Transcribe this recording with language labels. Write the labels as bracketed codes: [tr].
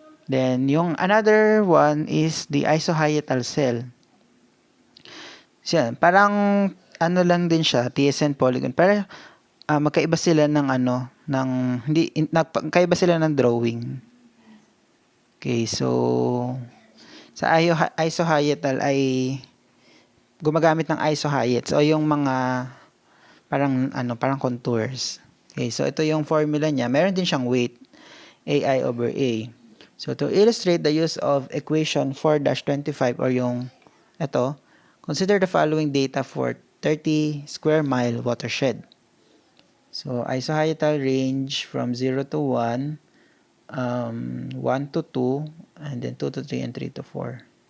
[en] Then, yung another one is the isohyoidal cell. [tl] So, yan, parang ano lang din siya, TSN polygon. Pero magkaiba sila ng magkaiba sila ng drawing. Okay, so sa isohyoidal ay gumagamit ng isohyoids o yung mga parang contours. Okay, so ito yung formula niya. Meron din siyang weight, AI over A. [en] So, to illustrate the use of equation 4-25 or [tl] yung ito, [en] consider the following data for 30 square mile watershed. So, isohyoidal range from 0 to 1, 1 to 2, and then 2 to 3, and 3 to 4.